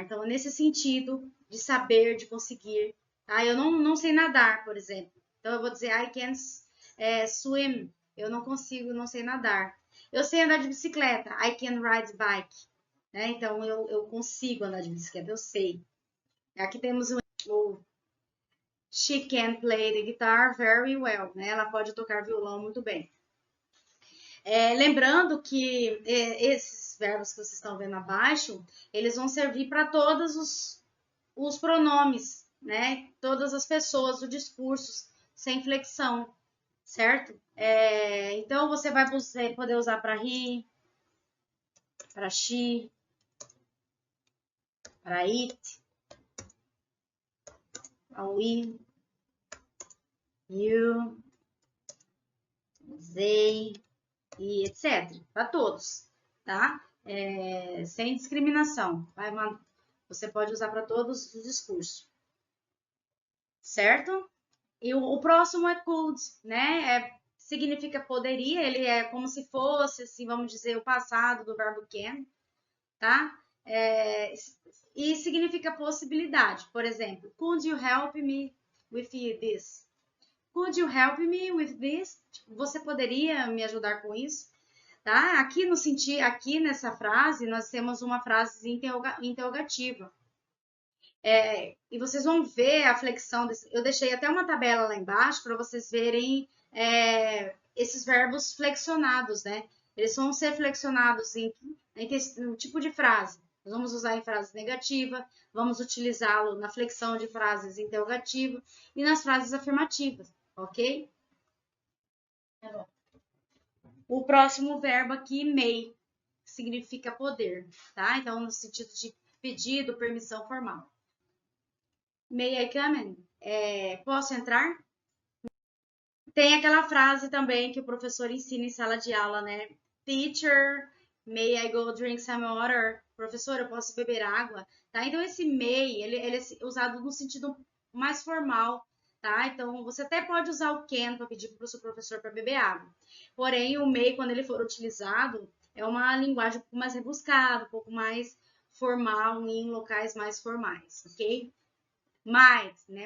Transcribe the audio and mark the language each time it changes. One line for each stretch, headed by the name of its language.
Portuguese: Então, nesse sentido de saber, de conseguir, tá? Eu não sei nadar, por exemplo. Então, eu vou dizer
English: I can swim.
Portuguese: Eu não consigo, não sei nadar. Eu sei andar de bicicleta.
English: I can ride bike.
Portuguese: Né? Então, eu consigo andar de bicicleta, eu sei. Aqui temos o
English: She can play the guitar very well.
Portuguese: Né? Ela pode tocar violão muito bem. Lembrando que esses verbos que vocês estão vendo abaixo, eles vão servir para todos os pronomes, né? Todas as pessoas do discurso, sem flexão, certo? Então, você vai poder usar para he, para she, para it, para we, you, they, e etc. Para todos, tá? Sem discriminação. Você pode usar para todos os discursos, certo? E o próximo é could, né? Significa poderia, ele é como se fosse, assim, vamos dizer, o passado do verbo can, tá? E significa possibilidade. Por exemplo,
English: could you help me with this? Could you help me with this?
Portuguese: Você poderia me ajudar com isso? Tá? Aqui nessa frase, nós temos uma frase interrogativa. E vocês vão ver a flexão. Eu deixei até uma tabela lá embaixo para vocês verem esses verbos flexionados, né? Eles vão ser flexionados em um tipo de frase. Nós vamos usar em frase negativa, vamos utilizá-lo na flexão de frases interrogativas e nas frases afirmativas, ok? O próximo verbo aqui, may, significa poder, tá? Então, no sentido de pedido, permissão formal.
English: May I come in?
Portuguese: Posso entrar? Tem aquela frase também que o professor ensina em sala de aula, né?
English: Teacher, may I go drink some water?
Portuguese: Professor, eu posso beber água? Tá? Então, esse may, ele é usado no sentido mais formal, tá? Então, você até pode usar o can para pedir para o seu professor para beber água. Porém, o may, quando ele for utilizado, é uma linguagem um pouco mais rebuscada, um pouco mais formal, em locais mais formais, ok? Might, né?